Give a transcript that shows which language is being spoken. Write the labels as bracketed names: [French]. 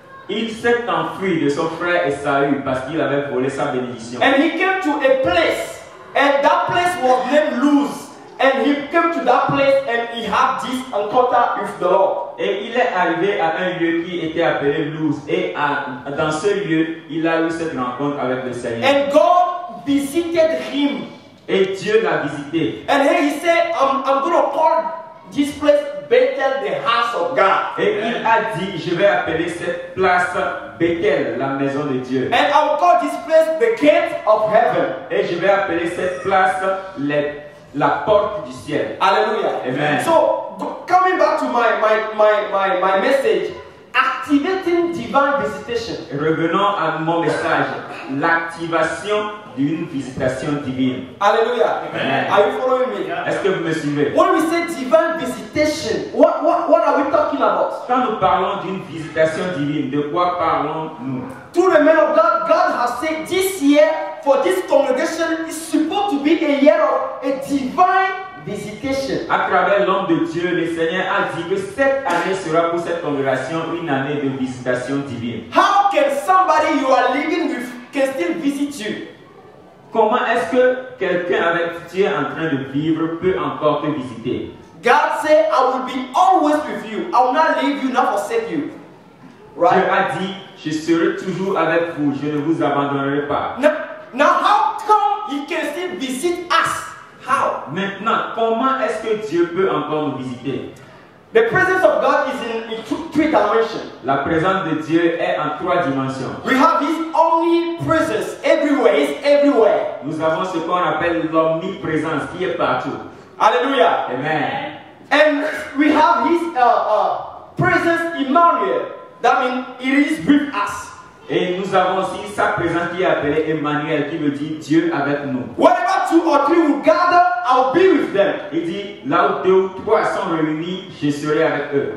[French] Il s'est enfui de son frère Esaü parce qu'il avait volé sa bénédiction. [English] And he came to a place, and that place was named Luz. And he came to that place and he had this encounter with the Lord. [French] Et il est arrivé à un lieu qui était appelé Luz. Et dans ce lieu, il a eu cette rencontre avec le Seigneur. [English] And God visited him. [French] Et Dieu l'a visité. [English] And here he said, I'm going to call this place Bethel, the house of God. [French] Et il a dit, je vais appeler cette place Bethel, la maison de Dieu. [English] And I will call this place the gate of heaven. [French] Et je vais appeler cette place la porte du ciel. Hallelujah. Amen. [English] So, coming back to my message, activating divine visitation. [French] Revenons à mon message, l'activation d'une visitation divine. Hallelujah. Amen. [English] Are you following me? [French] Est-ce que vous me suivez? [English] When we say divine visitation, what are we talking about? [French] Quand nous parlons d'une visitation divine, de quoi parlons-nous? [English] To the men of God, God has said this year for this congregation is supposed to be a year of a divine visitation. [French] À travers l'homme de Dieu, le Seigneur a dit que cette année sera pour cette congrégation une année de visitation divine. [English] How can somebody you are living with can still visit you? [French] Comment est-ce que quelqu'un avec qui tu es en train de vivre peut encore te visiter? [English] God said, I will be always with you. I will not leave you, not forsake you. [French] Dieu [English] Right? [French] a dit, je serai toujours avec vous, je ne vous abandonnerai pas. [English] Now how come He can still visit us? How? [French] Maintenant, comment est-ce que Dieu peut encore nous visiter? [English] The presence of God is in three dimensions. [French] La présence de Dieu est en 3 dimensions. [English] We have His omnipresence everywhere. He's everywhere. [French] Nous avons ce qu'on appelle l'omniprésence qui est partout. Hallelujah. Amen. [English] And we have His presence, Emmanuel. That means it is with us. [French] Et nous avons aussi sa présence qui est appelée Emmanuel, qui veut dire Dieu avec nous. [English] Wherever 2 or 3 will gather, I'll be with them. [French] Il dit, là où 2 ou 3 sont réunis, je serai avec eux.